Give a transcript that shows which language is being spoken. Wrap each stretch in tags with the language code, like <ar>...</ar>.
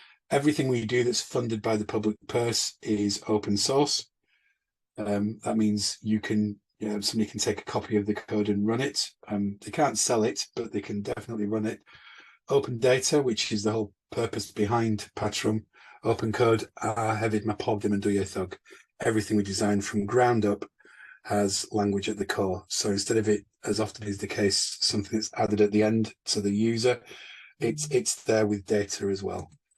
<en>Everything we do that's funded by the public purse is open source. That means somebody can take a copy of the code and run it. They can't sell it, but they can definitely run it. Open data, which is the whole purpose behind Patron. Open code,</en> <cy>hefyd mae pob dim yn dwyieithog.</cy> <en>Everything we design from ground up has language at the core. So instead of it, as often is the case, something that's added at the end to the user, it's there with data as well.</en>